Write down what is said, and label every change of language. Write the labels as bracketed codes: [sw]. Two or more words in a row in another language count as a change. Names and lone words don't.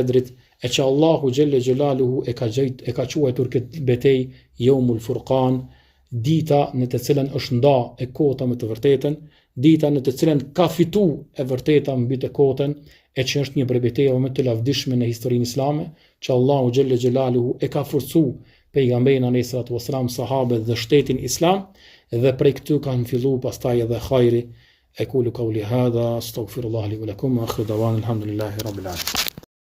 [sq] Bedrit, e që Allahu [ar] جل جلاله [sq] e ka quajtur këtë betejë [ar] يوم الفرقان, [sq] dita në të cilën është nda e kota me të vërtetën, dita në të cilën ka fitu e vërteta mbi të kotën, e që është një prej betejave më të lavdishme në historinë islame, që Allahu [ar] جل جلاله [sq] e ka forcu pejgamberin [ar] عليه الصلاة والسلام, [sq] sahabët dhe shtetin islam, dhe prej këtu kanë filluar pastaj edhe hajri. [ar] أقول قولي هذا أستغفر الله لي ولكم وآخر دعوانا الحمد لله رب العالمين.